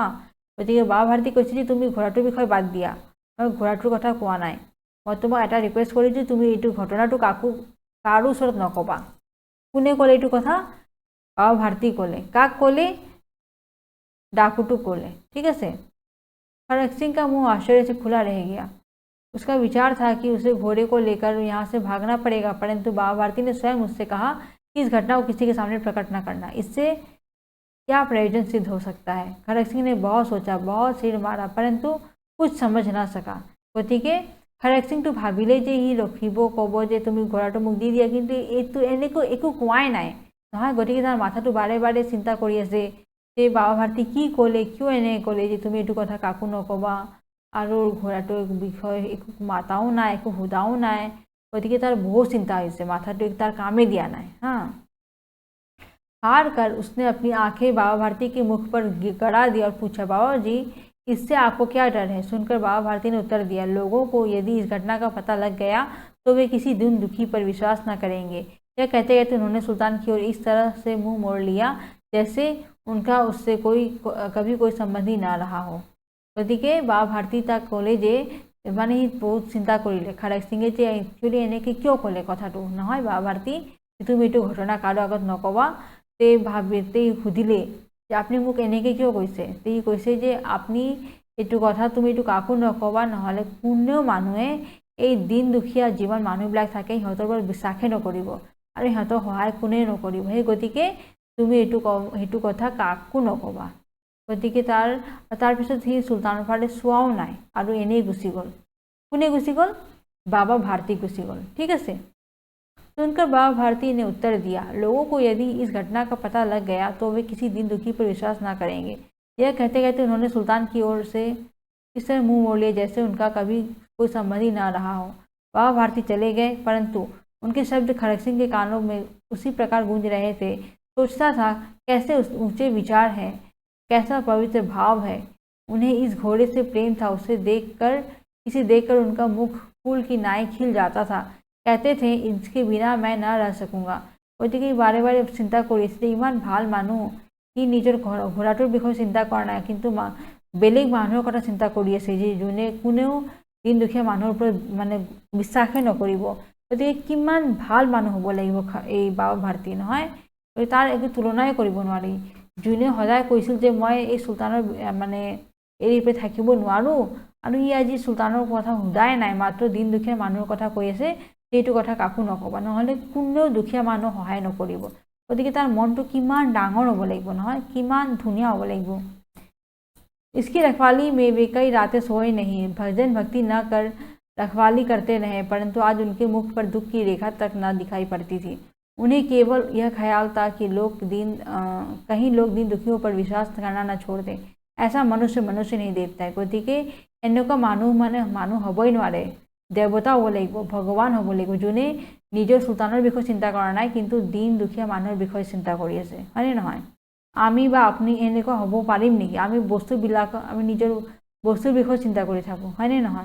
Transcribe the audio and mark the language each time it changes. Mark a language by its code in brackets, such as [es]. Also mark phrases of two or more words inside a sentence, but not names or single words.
[as] গতিকে বাবা ভাৰতী কৈছে যে তুমি ঘোঁৰাটোৰ বিষয়ে বাদ দিয়া, মই ঘোঁৰাটোৰ কথা কোৱা নাই, মই তোমাক এটা ৰিকুৱেষ্ট কৰিছোঁ, তুমি এইটো ঘটনাটো কাৰো ওচৰত নক'বা। কোনে ক'লে এইটো কথা? বাবা ভাৰতী ক'লে। কাক ক'লে? ডাকুটো ক'লে। [hi] ठीक है। खड़क सिंह का मुंह आश्चर्य से खुला रह गया। उसका विचार था कि उसे घोड़े को लेकर यहाँ से भागना पड़ेगा, परंतु बाबा भारती ने स्वयं उससे कहा कि इस घटना को किसी के सामने प्रकट न करना, इससे क्या प्रयोजन सिद्ध हो सकता है। खड़क सिंह ने बहुत सोचा, बहुत सिर मारा, परंतु कुछ समझ न सका। [as] গতিকে খড়ক সিংটো ভাবিলে যে ই ৰখিব, ক'ব যে তুমি ঘোঁৰাটো মোক দি দিয়া, কিন্তু এইটো এনেকৈ একো কোৱাই নাই নহয়। গতিকে তাৰ মাথাটো বাৰে বাৰে চিন্তা কৰি আছে যে বাবা ভাৰতী কি ক'লে, কিয় এনে ক'লে যে তুমি এইটো কথা কাকো নক'বা, আৰু ঘোঁৰাটোৰ বিষয়ে একো মাতাও নাই, একো সোধাও নাই। গতিকে তাৰ বহুত চিন্তা হৈছে, মাথাটো তাৰ কামেই দিয়া নাই। [hi] हाँ, हार कर उसने अपनी आंखें बाबा भारती के मुख पर गड़ा दी और पूछा, बाबा जी इससे आपको क्या डर है। सुनकर बाबा भारती ने उत्तर दिया, लोगों को यदि इस घटना का पता लग गया तो वे किसी दिन दुखी पर विश्वास न करेंगे। यह कहते कहते उन्होंने सुल्तान की ओर इस तरह से मुंह मोड़ लिया जैसे उनका उससे कभी कोई संबंध ही ना रहा हो। [as] গতিকে বাবা ভাৰতী তাক ক'লে যে মানে সি বহুত চিন্তা কৰিলে, খড়ক সিঙে যে একচুৱেলি এনেকৈ কিয় ক'লে কথাটো নহয় বাবা ভাৰতী, তুমি এইটো ঘটনা কাৰো আগত নক'বা। তে সুধিলে যে আপুনি মোক এনেকৈ কিয় কৈছে। তে সি কৈছে যে আপুনি এইটো কথা তুমি এইটো কাকো নক'বা, নহ'লে কোনেও মানুহে এই দিন দুখীয়া যিমান মানুহবিলাক থাকে সিহঁতৰ ওপৰত বিশ্বাসেই নকৰিব আৰু সিহঁতক সহায় কোনেও নকৰিব। সেই গতিকে তুমি সেইটো কথা কাকো নক'বা। গতিকে তাৰপিছত সি চুলতানৰ ফালে চোৱাও নাই আৰু এনেই গুচি গ'ল। কোনে গুচি গ'ল? বাবা ভাৰতী গুচি গ'ল। [hi] ठीक है। सुनकर बाबा भारती ने उत्तर दिया, लोगों को यदि इस घटना का पता लग गया तो वे किसी दिन दुखी पर विश्वास ना करेंगे। यह कहते कहते उन्होंने सुल्तान की ओर से इस तरह मुंह मोड़ लिया जैसे उनका कभी कोई संबंध ही ना रहा हो। बाबा भारती चले गए, परंतु उनके शब्द खड़क सिंह के कानों में उसी प्रकार गूंज रहे थे। सोचता था कैसे ऊंचे विचार हैं, कैसा पवित्र भाव है। उन्हें इस घोड़े से प्रेम था, इसे देखकर उनका मुख फूल की नाई खिल जाता था। कहते थे इसके बिना मैं न रह सकूँगा। [as] গতিকে বাৰে বাৰে চিন্তা কৰিছিলে ইমান ভাল মানুহ, সি নিজৰ ঘোঁৰাটোৰ বিষয়ে চিন্তা কৰা নাই, কিন্তু বেলেগ মানুহৰ কথা চিন্তা কৰি আছে যে যোনে কোনেও দিন দুখীয়া মানুহৰ ওপৰত মানে বিশ্বাসে নকৰিব। গতিকে কিমান ভাল মানুহ হ'ব লাগিব এই বাবা ভাৰতী নহয়, তাৰ একো তুলনাই কৰিব নোৱাৰি। যোনে সদায় কৈছিল যে মই এই চুলতানৰ মানে এৰি পেলাই থাকিব নোৱাৰোঁ, আৰু ই আজি চুলতানৰ কথা সোধাই নাই, মাত্ৰ দিন দুখীয়া মানুহৰ কথা কৈ আছে, সেইটো কথা কাকো নক'বা, নহ'লে কোনেও দুখীয়া মানুহ সহায় নকৰিব। গতিকে তাৰ মনটো কিমান ডাঙৰ হ'ব লাগিব নহয়, কিমান ধুনীয়া হ'ব লাগিব। [hi] इसकी रखवाली में वे कई रातें सोए नहीं, भजन भक्ति न कर रखवाली करते रहे, परंतु आज उनके मुख पर दुख की रेखा तक न दिखाई पड़ती थी। उन्हें केवल यह ख्याल था कि कहीं लोग दिन दुखियों पर विश्वास करना न छोड़ दें। ऐसा मनुष्य नहीं देवता है। [as] गतिके এনেকুৱা মানুহ হ'বই নোৱাৰে, দেৱতা হ'ব লাগিব, ভগৱান হ'ব লাগিব, যোনে নিজৰ চুলতানৰ বিষয়ে চিন্তা কৰা নাই কিন্তু দিন দুখীয়া মানুহৰ বিষয়ে চিন্তা কৰি আছে, হয়নে নহয়? আমি বা আপুনি এনেকুৱা হ'ব পাৰিম নেকি? আমি নিজৰ বস্তুৰ বিষয়ে চিন্তা কৰি থাকোঁ, হয়নে নহয়?